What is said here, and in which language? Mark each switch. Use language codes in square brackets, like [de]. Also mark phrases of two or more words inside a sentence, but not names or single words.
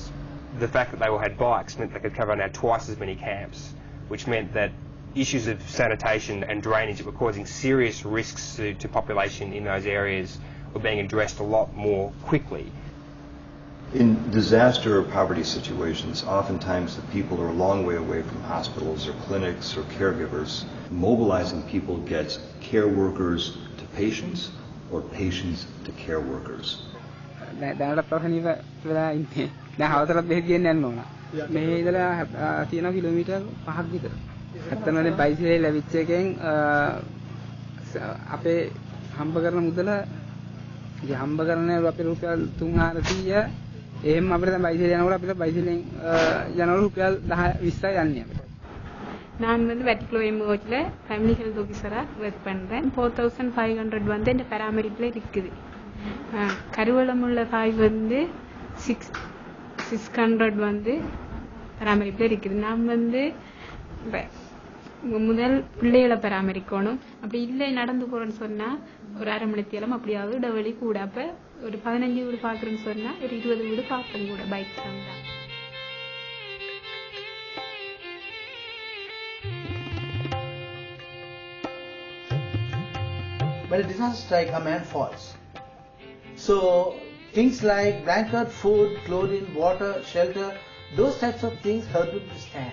[en] The fact that they all had bikes meant they could cover now twice as many camps, which meant that issues of sanitation and drainage that were causing serious risks to population in those areas were being addressed a lot more quickly. In disaster or poverty situations, oftentimes the people are a long way away from hospitals or clinics or caregivers. Mobilizing people gets care workers to patients or patients to care workers. [si] දැන් හවසට බෙහෙත් ගෙන්න යන්න ඕන. මේ ඉඳලා තියෙන කිලෝමීටර් 5ක් විතර. ඇත්තමනේ බයිසිකලේ ලැබිච්ච එකෙන් අපේ හම්බ කරන මුදල හම්බ කරන්නේ අපේ රුපියල් 3400 එහෙම අපිට දැන් බයිසිකලේ යනකොට අපිට බයිසිකලෙන් යනකොට රුපියල් 10 20යි යන්නේ අපිට. [ta] நான் வந்து வெட்டிக்ளோஎம் கோச்சில் [en] family health [ta] ஆஃபீஸராக ஒர்க் பண்ணுறேன். 4500 வந்து இந்த பராமரிப்பில் இருக்குது. கருவளமுள்ள தாய் வந்து 600 வந்து பராமரிப்பில் இருக்குது. நாம் வந்து முதல் பிள்ளைகளை பராமரிக்கணும். அப்படி இல்லை நடந்து போகிறோன்னு சொன்னால் ஒரு அரை மணி நேரம் அப்படியாவது இடைவெளி கூட. அப்போ ஒரு 15 வீடு பார்க்குறேன்னு சொன்னால் ஒரு 20 வீடு பார்ப்பேன் கூட பைக் தான். [en] When a disaster strikes, a man falls. So things like blanket, food, clothing, water, shelter, those types of things help him to stand.